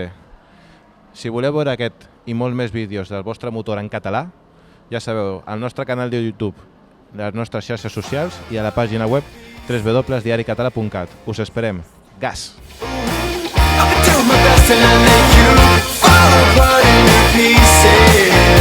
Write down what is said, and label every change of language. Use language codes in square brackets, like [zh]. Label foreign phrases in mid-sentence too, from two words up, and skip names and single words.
[ca] Si voleu veure aquest i molts més vídeos del vostre motor en català, ja sabeu, al nostre canal de YouTube, les nostres xarxes socials i a la pàgina web www.diaricatalà.cat. Us esperem. Gas! [en] I'll do my best and I'll make you fall apart into pieces.